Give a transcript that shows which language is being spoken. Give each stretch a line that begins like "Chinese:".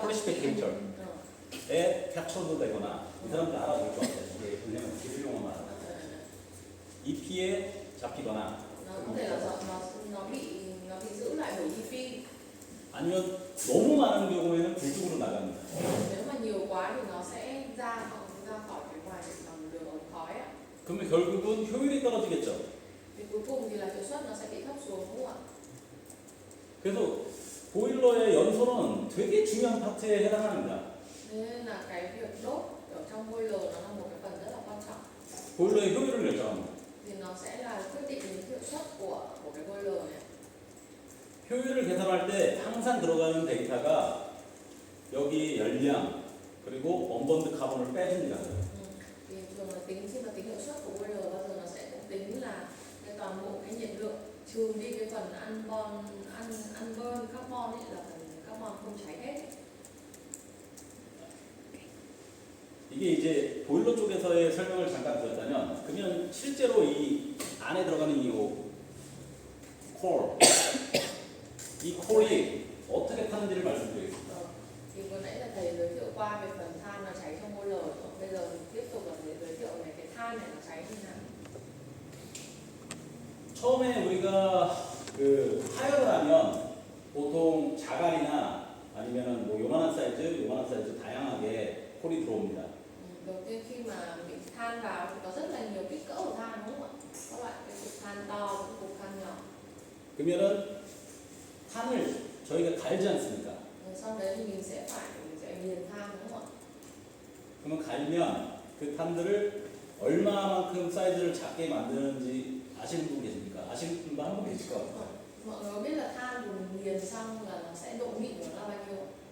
English: precipitation
Korean: 에 캡처도 되거나 이 사람들 알아볼 것 같아요. 이게 왜냐면 기술용어 말하는 EP에 잡히거나
Vietnamese: nó có thể là nó bị giữ lại bởi EP.
Korean: 아니면 너무 많은 경우에는 불 쪽으로 나갑니다.
Vietnamese: Nếu mà nhiều quá thì nó sẽ ra khỏi cái ngoài bằng đường ống khói ạ.
Korean: 그러면 결국은 효율이 떨어지겠죠.
Vietnamese: Thì cuối cùng thì là hiệu suất nó sẽ bị thấp xuống đúng không ạ?
Korean: 그래서 보일러의 연소는 되게 중요한 파트에 해당합니다.
Vietnamese: Nên là cái việc đốt ở trong boiler nó là một cái phần rất là quan trọng.
Korean: 보일러의 효율을 결정합니다.
Vietnamese: Thì nó sẽ là quyết định đến hiệu suất của cái boiler này.
Korean: 효율을 계산할 때 항상 들어가는 데이터가 여기 열량 그리고 언번드 카본을 빼줍니다.
Vietnamese: Thì thường là khi mà tính hiệu suất của boiler bao giờ nó sẽ tính là cái toàn bộ cái nhiệt lượng trừ đi cái phần unburned carbon ấy, là phần carbon không cháy hết.
Korean: 이게 이제 보일러 쪽에서의 설명을 잠깐 드렸다면 그러면 실제로 이 안에 들어가는 이 콜이 어떻게 타는지를 말씀드리겠습니다.
Vietnamese: Thì vừa nãy là thầy giới thiệu qua về phần than nó cháy trong boiler, bây giờ tiếp tục là thầy giới thiệu về cái than này nó cháy như nào.
Korean: 처음에 우리가 하열을 하면 보통 자갈이나 아니면은 요만한 사이즈 다양하게 콜이 들어옵니다.
Vietnamese: khi mà mình than vào thì có rất là nhiều kích cỡ của than đúng không ạ? Các loại cái cục than to, cái cục than nhỏ.
Korean: 그러면은 탄을 저희가 갈지 않습니까?
Vietnamese: Sau đấy thì mình sẽ nghiền than đúng không ạ?
Korean: 그러면 갈면 그 탄들을 얼마만큼 사이즈를 작게 만드는지 아시는 분 계십니까? 아시는 분도 한 분 계실 것 같아요.
Vietnamese: Mọi người có biết là than của mình nghiền xong là nó sẽ độ mịn của nó là bao nhiêu ạ?